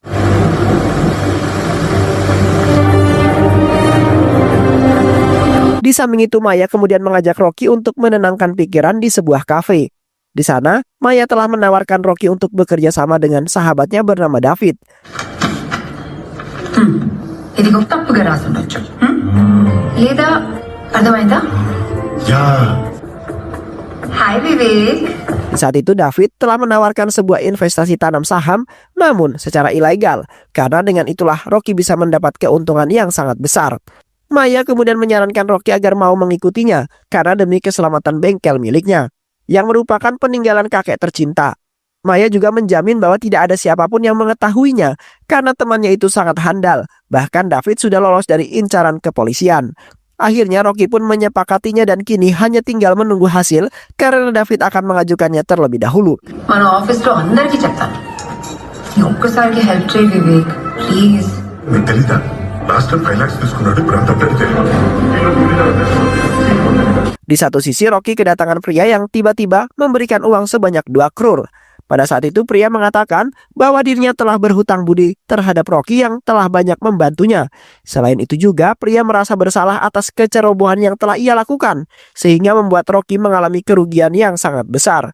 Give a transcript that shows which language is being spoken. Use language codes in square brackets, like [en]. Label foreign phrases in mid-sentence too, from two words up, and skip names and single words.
[id] Di samping itu Maya kemudian mengajak Rocky untuk menenangkan pikiran di sebuah kafe. Di sana, Maya telah menawarkan Rocky untuk bekerja sama dengan sahabatnya bernama David. [te] ఇది గొప్ప తప్పుగా రాసి ఉండొచ్చు లేదా అర్థమైందా Hai Vivek. [id] Saat itu David telah menawarkan sebuah investasi tanam saham namun secara ilegal karena dengan itulah Rocky bisa mendapat keuntungan yang sangat besar. Maya kemudian menyarankan Rocky agar mau mengikutinya karena demi keselamatan bengkel miliknya yang merupakan peninggalan kakek tercinta. Maya juga menjamin bahwa tidak ada siapapun yang mengetahuinya karena temannya itu sangat handal. Bahkan David sudah lolos dari incaran kepolisian. Akhirnya Rocky pun menyepakatinya dan kini hanya tinggal menunggu hasil karena David akan mengajukannya terlebih dahulu. [te] మన ఆఫీస్ లో అందరికీ చెప్తాను ఈ ఒక్కసారికి హెల్ప్ చేయి వివేక్ ప్లీజ్. నీకు తెలీదా [en] last time [te] 5 lakhs తీసుకున్నాడు ఇప్పుడు అంత తెలియదు. [id] Di satu sisi Rocky kedatangan pria yang tiba-tiba memberikan uang sebanyak 2 crore. Pada saat itu pria mengatakan bahwa dirinya telah berhutang budi terhadap Rocky yang telah banyak membantunya. Selain itu juga pria merasa bersalah atas kecerobohan yang telah ia lakukan sehingga membuat Rocky mengalami kerugian yang sangat besar.